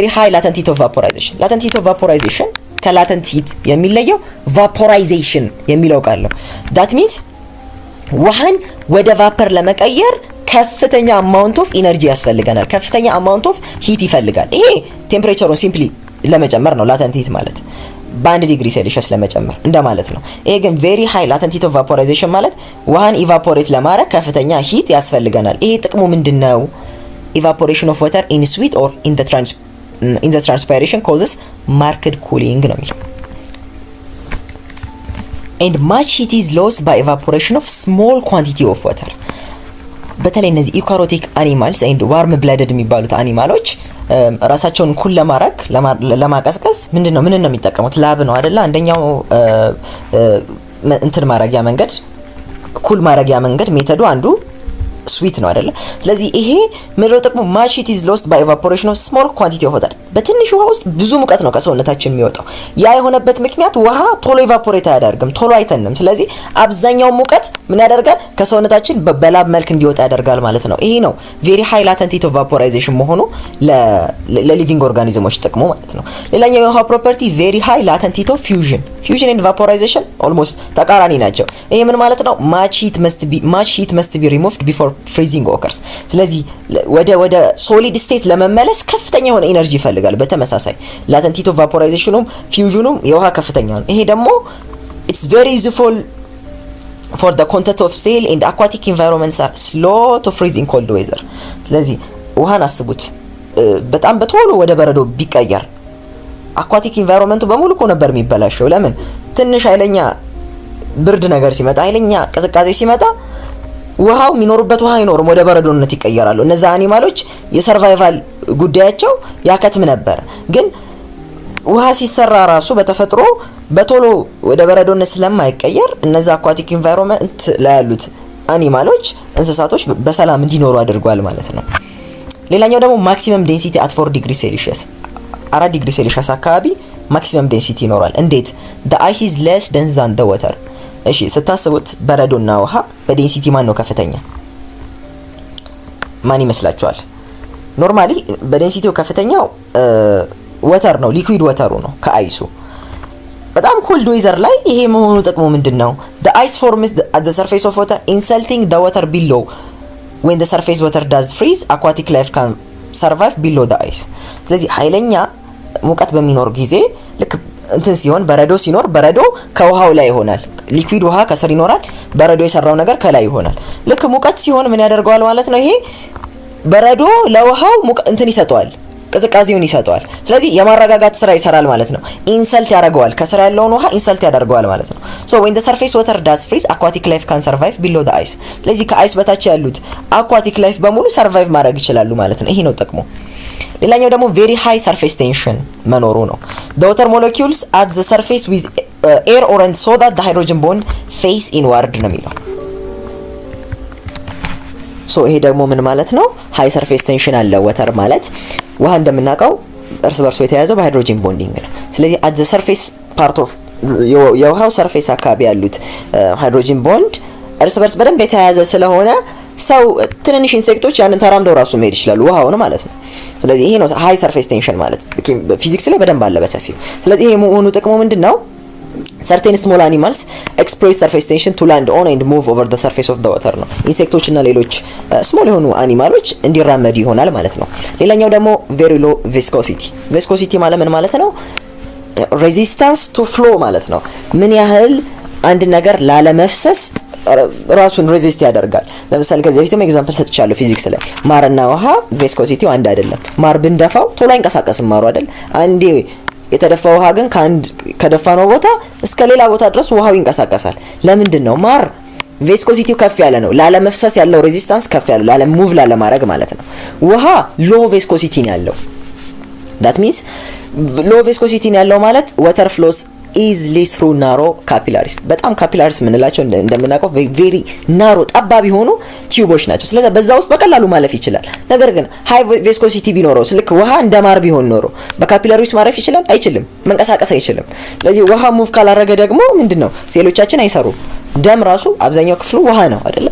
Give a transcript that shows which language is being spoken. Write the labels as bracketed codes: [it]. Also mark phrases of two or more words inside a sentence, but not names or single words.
[en] high latent heat of vaporization። latent heat of vaporization latent heat [am] የሚለየው ቫፖራይዜሽን የሚለው ቃል ነው። [en] that means [am] ውሃን ወደ ቫፐር ለመቀየር ከፍተኛ [en] amount of energy [am] ያስፈልገናል። ከፍተኛ [en] amount of heat [am] ይፈልጋል። ይሄ ቴምፕሬቸሩን ሲምፕሊ ለመጨመር ነው [en] latent heat [am] ማለት በ1 [en] degree Celsius [am] ለመጨመር እንደማለት ነው። ይሄ ግን [en] very high latent heat of vaporization [am] ማለት ውሃን ኢቫፖሬት ለማድረግ ከፍተኛ ሂት ያስፈልገናል። ይሄ ጥቅሙ ምንድነው? [en] evaporation of water in sweat or in the transpiration causes marked cooling [am] ነው የሚለው። [en] and much heat is lost by evaporation of small quantity of water። [am] በተለይ እነዚህ [en] ectothermic animals and warm blooded [am] የሚባሉት አኒማሎች ራሳቸውን ኩል ለማድረግ ለማቀዝቀዝ ምን ነው የሚጠቀሙት? ላብ ነው አይደለ? አንደኛው እንትን ማረጊያ መንገድ ኩል ማረጊያ መንገድ ሜተዱ አንዱ ስዊት ነው አይደለ? ስለዚህ ይሄ ምድረው ጥቅሙ [en] much heat is lost by evaporation of small quantity of water። [am] በትንሽ ውሃ ውስጥ ብዙ ሙቀት ነው ከሰውነታችን የሚወጣው። ያ የሆነበት ምክንያት ውሃ ቶሎ ኢቫፖሬት አያደርግም፣ ቶሎ አይተንም። ስለዚህ አብዛኛው ሙቀት ምን ያደርጋል? ከሰውነታችን በላብ መልክ እንዲወጣ ያደርጋል ማለት ነው። ይሄ ነው [en] very high latent heat of vaporization [am] መሆኑ ለሊቪንግ ኦርጋኒዝሞች ጥቅሙ ማለት ነው። ሌላኛው የውሃ ፕሮፐርቲ [en] very high latent heat of fusion and vaporization [am] almost ተቃራኒ ናቸው። ይሄ ምን ማለት ነው? [en] much heat must be removed before freezing occurs። [am] ስለዚህ ወደ [en] solid state [am] ለመመለስ ከፍተኛ የሆነ ኢነርጂ ይፈልጋል። በተመሳሳይ ላተንት ሂት ኦፍ ቫፖራይዜሽኑም ፊውዥኑም የውሃ ከፍተኛ ነው። ይሄ ደግሞ [en] it's very useful for the content of cell and aquatic environments are slow to freeze in cold weather። [am] ስለዚህ ውሃን አስቡት በጣም በቶሎ ወደ በረዶ ቢቀየር አኳቲክ ኢንቫይሮንመንቱ በሙሉ እኮ ነበር የሚበላሸው። ለምን? ትንሽ ኃይለኛ ብርድ ነገር ሲመጣ፣ ኃይለኛ ቅዝቃዜ ሲመጣ ውሃው የሚኖሩበት ውሃ አይኖርም፣ ወደ በረዶነት ይቀየራሉ። እነዛ አኒማሎች የሰርቫይቫል ጉዳያቸው ያከትም ነበር። ግን ውሃ ሲሰራ ራሱ በተፈጥሮ በቶሎ ወደ በረዶነት ስለማይቀየር እነዛ አኳቲክ ኢንቫይሮንመንት ላይ ያሉት አኒማሎች እንስሳቶች በሰላም እንዲኖሩ አድርጓል ማለት ነው። ሌላኛው ደግሞ [en] maximum density at 4 degree Celsius 4 degree Celsius [am] አካባቢ [en] maximum density [am] ይኖራል። እንዴት? [en] the ice is less dense than the water። [am] እሺ ስታስቡት በረዶና ውሃ በዴንሲቲ ማን ነው ከፍተኛ? ማን ይመስላችኋል? ኖርማሊ በዴንሲቲው ከፍተኛው ወተር ነው፣ ሊኩዊድ ወተሩ ነው ከአይሱ። በጣም [en] cold weather [am] ላይ ይሄ መሆኑ ጥቅሙ ምንድነው? [en] the ice forms at the surface of water insulting the water below. when the surface water does freeze aquatic life can survive below the ice። [am] ስለዚህ ኃይለኛ ሙቀት በሚኖር ጊዜ ልክ እንትን ሲሆን በረዶ ሲኖር በረዶ ከውሃው ላይ ይሆናል። ሊኩዊድ ውሃ ከስር ይኖራል፣ በረዶ የሰራው ነገር ከላይ ይሆናል። ልክ ሙቀት ሲሆን ምን ያደርገዋል ማለት ነው? ይሄ በረዶ ለውሃው እንትን ይሰጠዋል፣ ቅዝቃዜውን ይሰጠዋል። ስለዚህ የማረጋጋት ስራ ይሰራል ማለት ነው። ኢንሰልት ያደርገዋል፣ ከስር ያለውን ውሃ ኢንሰልት ያደርገዋል ማለት ነው። [en] so when the surface water does freeze aquatic life can survive below the ice። [am] ስለዚህ ከአይስ በታች ያሉት [en] aquatic life [am] በሙሉ ሰርቫይቭ ማድረግ ይችላሉ ማለት ነው። ይሄ ነው ጥቅሙ። ሌላኛው ደግሞ [en] very high surface tension [am] መኖሩ ነው። [en] the water molecules at the surface with air orient so that the hydrogen bond face inward [am] ነው የሚለው። ሶ ይሄ ደግሞ ምን ማለት ነው? [en] high surface tension [am] አለ ወተር ማለት ውሃ እንደምናውቀው እርስ በርሱ የተያያዘው በሃይድሮጂን ቦንዲንግ ነው። ስለዚህ [en] at the surface part of [am] የውሃው ሰርፌስ አካባቢ ያሉት [en] hydrogen bond [am] እርስ በርስ በደንብ የተያያዘ ስለሆነ ሰው ትንንሽ ኢንሴክቶች ያንን ተራምደው ራሱ መሄድ ይችላሉ ውሃውን ማለት ነው። ስለዚህ ይሄ ነው [en] high surface tension [am] ማለት ፊዚክስ ላይ በደንብ አለ በሰፊው። ስለዚህ ይሄ መሆኑ ጥቅሙ ምንድነው? [en] certain small animals exploit surface tension to land on and move over the surface of the water [am] ነው። ኢንሴክቶች እና ሌሎች ስሞል የሆኑ አኒማሎች እንዲራመዱ ይሆናል ማለት ነው። ሌላኛው ደግሞ [en] very low viscosity። viscosity [am] ማለት ምን ማለት ነው? [en] resistance to flow [am] ማለት ነው። ምን ያህል አንድ ነገር ላለመፍሰስ ራሱን ሬዚስት ያደርጋል። ለምሳሌ ከዚህ በፊትም ኤግዛምፕል ሰጥቻለሁ ፊዚክስ ላይ ማርና ውሃ ቪስኮሲቲው አንድ አይደለም። ማር ብንደፋው ቶሎ አይንቀሳቀስም ማሩ አይደል? አንዴ የተደፋ ውሃ ግን ከደፋነው ቦታ እስከ ሌላ ቦታ ድረስ ውሃው ይንቀሳቀሳል። ለምንድን ነው? ማር ቪስኮሲቲው ከፍ ያለ ነው። ላለመፍሰስ ያለው ሬዚስታንስ ከፍ ያለ ላለሙቭ ላለማድረግ ማለት ነው። ውሃ [en] low viscosity [am] ነው ያለው። [en] that means low viscosity [am] ነው ያለው ማለት [en] water flows easily through narrow capillaries። [am] በጣም ካፒላሪስ የምንላቸው እንደምናውቀው [en] very narrow [am] ጠባብ የሆኑ ቲዩቦች ናቸው። ስለዚህ በዛ ውስጥ በቀላሉ ማለፍ ይችላል። ነገር ግን [en] high viscosity [am] ቢኖረው ልክ ውሃ እንደማር ቢሆን ኖሮ በካፒላሪስ ማለፍ ይችላል? አይችልም፣ መንቀሳቀስ አይችልም። ስለዚህ ውሃ ሙቭ ካላረገ ደግሞ ምንድነው ሴሎቻችን አይሰሩም። ደም ራሱ አብዛኛው ክፍሉ ውሃ ነው አይደለ?